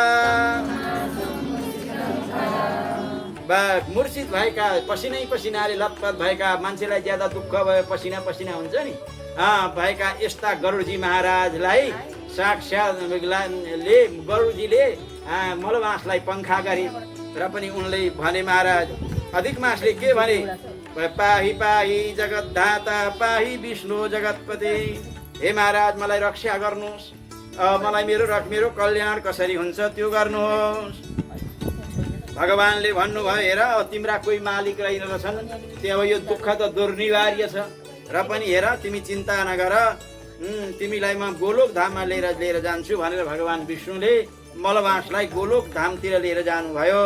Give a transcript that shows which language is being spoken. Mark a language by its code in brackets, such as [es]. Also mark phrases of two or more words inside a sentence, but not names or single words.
[ne] मूर्छित भएका पसिनाले लतपत भएका मान्छेलाई ज्यादा दुःख भयो पसिना हुन्छ नि भएका यस्ता गरुडजी महाराजलाई साक्षात् गरुडजीले मलमासलाई पङ्खा गरे र पनि उनले भने महाराज अधिक मासले के भने [sa] पाही पाही जगतधाता पाही विष्णु जगतपति। [ne] हे महाराज मलाई रक्षा गर्नुहोस्। मलाई मेरो कल्याण कसरी हुन्छ त्यो गर्नुहोस्। भगवानले भन्नुभयो हेर तिम्रा कोही मालिक रहेनछन् त्यहाँ यो दुःख त दुर्निवार्य छ र पनि हेर तिमी चिन्ता नगर तिमीलाई म गोलोक धाममा लिएर जान्छु भनेर भगवान विष्णुले मलमासलाई गोलोक धामतिर लिएर जानुभयो।